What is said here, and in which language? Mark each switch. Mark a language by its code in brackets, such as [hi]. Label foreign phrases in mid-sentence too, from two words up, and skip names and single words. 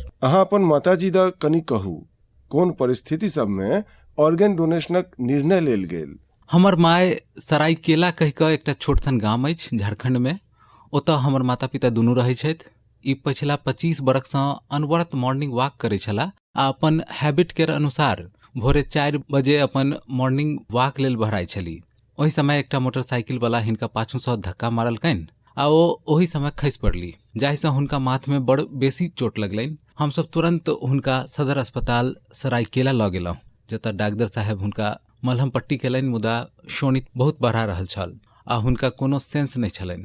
[mai] अहाँ अपन माताजी द कनि कहू, कोन परिस्थिति सबमे [en] organ donationक [mai] निर्णय लेल गेल? हमर माय सरायकेला कहि कऽ एकटा छोट सन गाम अछि झारखंडमे। ओतऽ हमर माता पिता दुनू रहै छथि। ई पछिला 25 बरखसँ अनवरत [en] morning walk [mai] करै छलाह आ अपन हैबिट केर अनुसार भोरे 4 बजे अपन [en] morning walk [mai] लेल बहराइ छली। ओहि समय एकटा मोटरसाइकिल वाला हिनका पाछूसँ धक्का मारलकनि आ ओ ओहि समय खसि पड़ली, जाहिसँ हुनका माथमे बड़ बेसी चोट लगलनि। हमसभ तुरंत हुनका सदर अस्पताल सरायकेला लऽ गेलहुँ, जतऽ डॉक्टर साहब हुनका मलहम पट्टी केलनि, मुदा शोणित बहुत बढ़ा रहल छल आ हुनका कोनो सेंस नहि छलनि।